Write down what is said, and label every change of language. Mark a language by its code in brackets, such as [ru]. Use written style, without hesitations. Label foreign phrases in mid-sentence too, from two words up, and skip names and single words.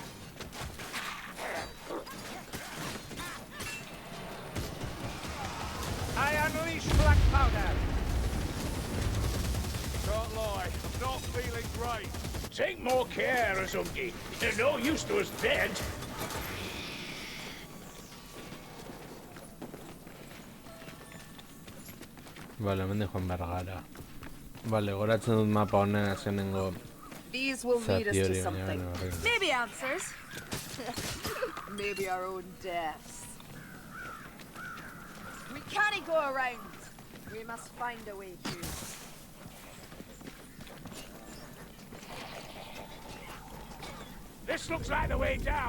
[en] I unleash black powder. Can't lie, I'm not feeling great. Take more care, Azumki. They're no use to us dead. [eu] Vale, hemen Juan Bergara. Vale, goratzen dut mapa honen azkenengo [en] These will lead us [eu] zati [en] to [eu] hori, baina [en] something. [eu] bueno, horrekin. [en] Maybe answers. Maybe our own deaths. We can't go around. We must find a way through. This looks like the way down.